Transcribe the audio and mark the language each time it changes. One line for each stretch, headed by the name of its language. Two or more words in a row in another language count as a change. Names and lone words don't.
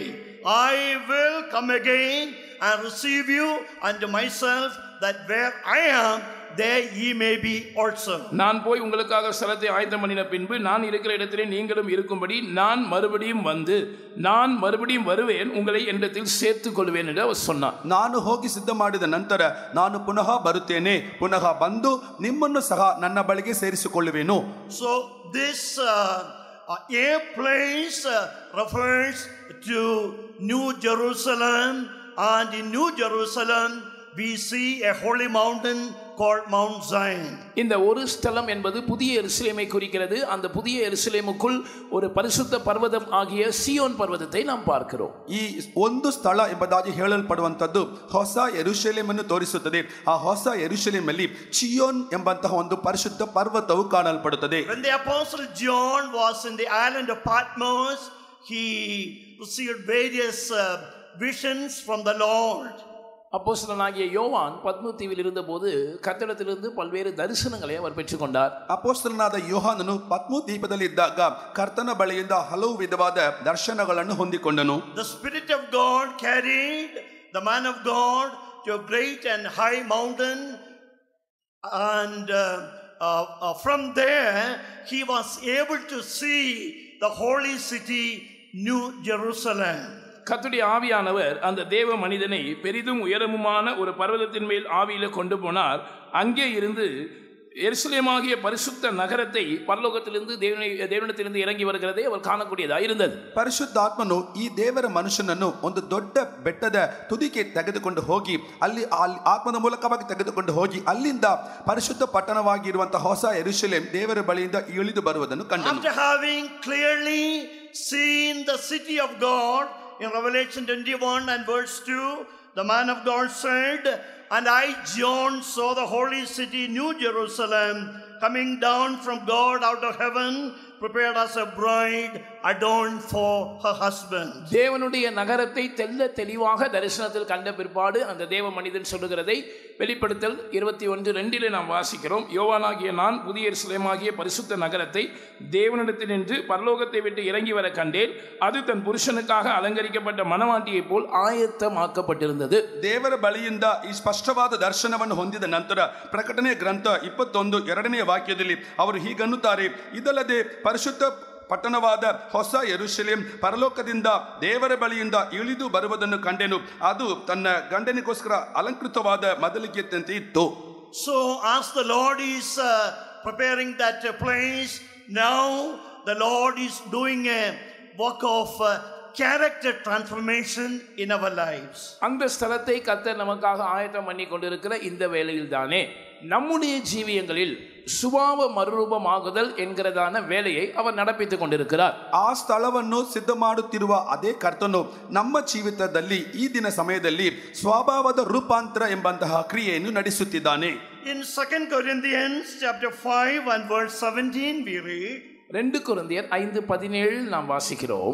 English: I will come again and receive you unto myself, that where I am, there ye may be also.
Tamil: நான் போய் உங்களுக்காக ஸ்தலத்தை ஆயத்தம் பண்ணின பின்பு நான் இருக்கிற இடத்திலே நீங்களும் இருக்கும்படி நான் மறுபடியும் வருவேன், உங்களை என்னிடத்தில் சேர்த்துக் கொள்வேன் என்று அவர் சொன்னார்.
Kannada: ನಾನು ಹೋಗಿ ಸಿದ್ಧ ಮಾಡಿದ ನಂತರ ನಾನು ಪುನಃ ಬರುತ್ತೇನೆ, ಪುನಃ ಬಂದು ನಿಮ್ಮನ್ನು ಸಹ ನನ್ನ ಬಳಿಗೆ ಸೇರಿಸಿಕೊಳ್ಳುವೆನು.
English: So this a place refers to New Jerusalem, and in New Jerusalem we see a holy mountain called Mount Zion.
Tamil: இந்த ஒரு ஸ்தலம் என்பது புதிய எருசலேமை குறிக்கிறது. அந்த புதிய எருசலேமுக்குள் ஒரு பரிசுத்த பர்வதம் ஆகிய சியோன் பர்வதத்தை நாம் பார்க்கிறோம்.
Kannada: ಈ ಒಂದು ಸ್ಥಳ ಎಂಬುದಾಗಿ ಹೇಳಲ್ಪಡುವಂತದ್ದು ಹೊಸ ಯೆರೂಸಲೇಮನ್ನು ತೋರಿಸುತ್ತದೆ. ಆ ಹೊಸ ಯೆರೂಸಲೇಮಲ್ಲಿ ಚಿಯೋನ್ ಎಂಬಂತಹ ಒಂದು ಪರಿಶುದ್ಧ ಪರ್ವತವು ಕಾಣಲ್ಪಡುತ್ತದೆ.
English: When the apostle John was in the island of Patmos, he received various visions from the Lord.
Tamil: அப்போஸ்தலனாகிய யோவான் பத்மு தீவில் இருந்தபோது கர்த்தரிடத்திலிருந்து பல்வேறு தரிசனங்களை அவர் பெற்றுக்கொண்டார்.
Kannada: ಅಪೊಸ್ತಲನಾದ ಯೋಹಾನನು ಪತ್ಮು ದ್ವೀಪದಲ್ಲಿ ಇದ್ದಾಗ ಕರ್ತನ ಬಳಿಯಿಂದ ಹಲವು ವಿಧವಾದ ದರ್ಶನಗಳನ್ನು ಹೊಂದಿಕೊಂಡನು.
English: The Spirit of God carried the man of God to a great and high mountain, and from there he was able to see the holy city New Jerusalem.
Tamil: கர்த்தருடைய ஆவியானவர் அந்த தேவ மனிதனை பெரிதும் உயரமுமான ஒரு பர்வதத்தின் மேல் ஆவியில கொண்டு போனார். அங்கே இருந்து எருசலேமாகிய பரிசுத்த நகரத்தை பரலோகத்திலிருந்து தேவனிடத்திலிருந்து இறங்கி வருகிறதை அவர் காணக்கூடியதாக இருந்தது.
Kannada: ಪರಿಶುದ್ಧಾತ್ಮನು ಈ ದೇವರ ಮನುಷ್ಯನನ್ನು ಒಂದು ದೊಡ್ಡ ಬೆಟ್ಟದ ತುದಿಗೆ ತೆಗೆದುಕೊಂಡು ಹೋಗಿ ಅಲ್ಲಿ ಆತ್ಮದ ಮೂಲಕವಾಗಿ ತೆಗೆದುಕೊಂಡು ಹೋಗಿ ಅಲ್ಲಿಂದ ಪರಿಶುದ್ಧ ಪಟ್ಟಣವಾಗಿರುವಂತಹ ಹೊಸ ಯೆರೂಸಲೇಮ್ ದೇವರ ಬಳಿಯಿಂದ ಇಳಿದು ಬರುವುದನ್ನು ಕಂಡನು.
English: After having clearly seen the city of God in Revelation 21 and verse 2, the man of God said, "And I, John, saw the holy city, New Jerusalem, coming down from God out of heaven, prepared as a bride adorned for her husband."
Tamil: தேவனுடைய நகரத்தை தெளிவாக தரிசனத்தில் கண்ட பிற்பாடு அந்த தேவ மனிதன் சொல்லுகிறதை வெளிப்படுத்தல் 21:2 நாம் வாசிக்கிறோம். யோவானாகிய நான் புதிய எருசலேமாகிய பரிசுத்த நகரத்தை தேவனிடத்தினின்று பரலோகத்தை விட்டு இறங்கி வர கண்டேன். அது தன் புருஷனுக்காக அலங்கரிக்கப்பட்ட மணவாட்டியை போல் ஆயத்தமாக்கப்பட்டிருந்தது.
Kannada: ದೇವರ ಬಳಿಯಿಂದ ಈ ಸ್ಪಷ್ಟವಾದ ದರ್ಶನವನ್ನು ಹೊಂದಿದ ನಂತರ ಪ್ರಕಟಣೆ ಗ್ರಂಥ 21:2 ವಾಕ್ಯದಲ್ಲಿ ಅವರು ಹೀಗನ್ನುತ್ತಾರೆ, ಇದಲ್ಲದೆ ಪರಿಶುದ್ಧ ಪಟ್ಟಣವಾದ ಹೊಸ ಯೆರೂಸಲೇಮ್ ಪರಲೋಕದಿಂದ ದೇವರ ಬಳಿಯಿಂದ ಇಳಿದು ಬರುವುದನ್ನು ಕಂಡೆನು. ಅದು ತನ್ನ ಗಂಡನಿಗೋಸ್ಕರ ಅಲಂಕೃತವಾದ ಮದಲಿಗೆಯಂತೆ ಇತ್ತು.
English: So as the Lord is preparing that place, now the Lord is doing a work of character transformation in our lives.
Tamil: அந்த ஸ்தலத்தை கர்த்தர் நமக்காக ஆயத்தம் பண்ணி கொண்டிருக்கிற இந்த வேளையில் தானே நம்முடைய ஜீவியங்களில் சுபாவ மறுரூபமாகுதல் என்கிறதான வேலையை அவர் நடப்பித்துக் கொண்டிருக்கிறார்.
Kannada: ಆ ಸ್ಥಳವನ್ನು ಸಿದ್ಧ ಮಾಡುತ್ತಿರುವ ಅದೇ ಕರ್ತನು ನಮ್ಮ ಜೀವಿತದಲ್ಲಿ ಈ ದಿನ ಸಮಯದಲ್ಲಿ ಸ್ವಭಾವದ ರೂಪಾಂತರ ಎಂಬಂತಹ ಕ್ರಿಯೆಯನ್ನು ನಡೆಸುತ್ತಿದ್ದಾನೆ.
English: In 2 Corinthians chapter 5 and verse 17 we read,
Tamil: 2 ಕೊರಿಂಥಿಯರ್ 5:17 நாம் வாசிக்கிறோம்.